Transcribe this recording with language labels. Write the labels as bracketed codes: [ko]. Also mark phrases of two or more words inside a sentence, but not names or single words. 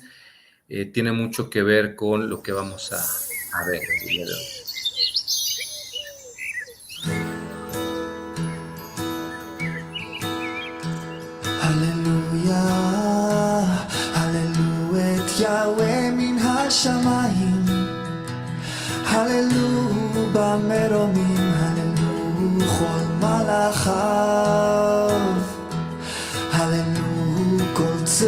[es] Tiene mucho que ver con lo que vamos a ver el día de hoy. [he] הללויה, הללו את יהוה מן השמיים, הללו במרומים, הללו כל מלאכיו, הללו כל